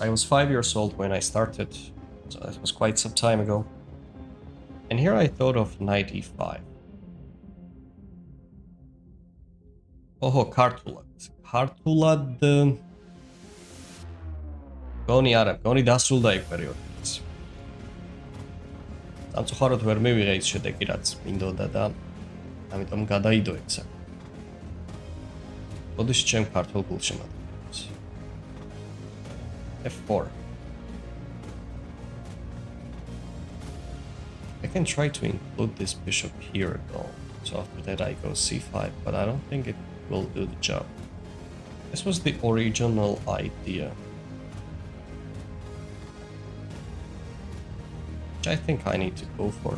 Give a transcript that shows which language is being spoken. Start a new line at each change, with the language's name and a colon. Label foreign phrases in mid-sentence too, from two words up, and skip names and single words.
English: I was 5 years old when I started, so that was quite some time ago. And here I thought of knight e5.
Georgian: Oho, Kartulad. Kartulad... Goni არა, გონი დასრულდა იქ პერიოდიც. Სამწუხაროდ ვერ მივიღე ის შედეგი, რაც მინდოდა და ამიტომ გადაიდო ეგ საქმე. მოდის ჩემ ქართულ გულშემატკივრებს.
English: f4. I can try to include this bishop here though. So after that I go c5, but I don't think it will do the job. This was the original idea, which I think I need to go for.